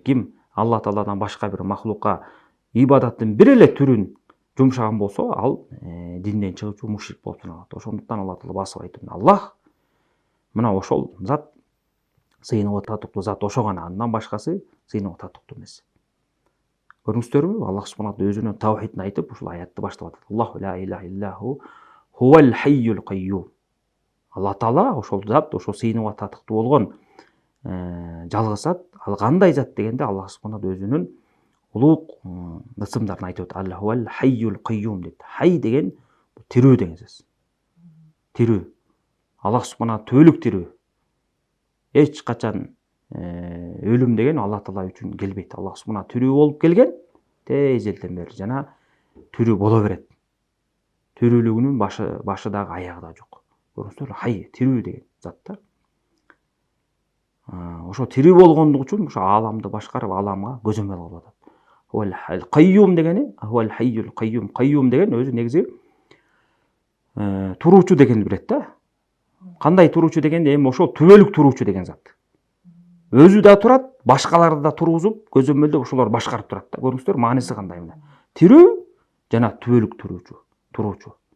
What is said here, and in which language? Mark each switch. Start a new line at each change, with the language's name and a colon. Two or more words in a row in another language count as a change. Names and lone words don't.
Kyrgyz: Ким Алла тааладан башка бир махлукка ибадаттын бир эле түрүн жумшаган болсо, ал динден чыгуучу мушрик болуп саналат. Ошондуктан Алла таала басып айтты: Аллах мына ошол зат сыйынып ататтуу зат, ошо гана, андан башкасы сыйынып ататтуу эмес. Көрүңүздөрбү? Аллах субхана таала өзүнүн таухидин айтып, ушул аятты баштап атат.
Arabic: الله لا إله إلا هو الحي القيوم.
Kyrgyz: Алла таала ошол зат, ошол сыйынып ататтуу болгон жалгыз зат. Ал кандай зат дегенде, Аллах субхана таала өзүнүн улуг ысымдарын айтып атат.
Arabic: الله هو الحي القيوم
Kyrgyz: дейт. Хай деген тирүү деген сөз. Тирүү. Аллах субхана түбөлүк тирүү. Эч качан өлүм деген Алла таала үчүн келбейт. Аллах субхана тирүү болуп келген, эзелден бери жана тирүү боло берет. Тирүүлүгүнүн башы дагы аягы да жок. Көрүңүздөр, хай, тирүү деген зат да. Ошо тирүү болгондугу үчүн ошо ааламды башкарып, ааламга көзөмөл кылып атат.
Arabic: هو القيوم дегени, هو الحي القيوم.
Kyrgyz: Кайюм деген өзү негизи туруучу дегенди билет да. Кандай туруучу дегенде, эми ошол түбөлүк туруучу деген зат. Өзү да турат, башкаларды да тургузуп, көзөмөлдөп ошолор башкарып турат да. Көрүңүздөр, мааниси кандай мына. Тирүү жана түбөлүк туруучу.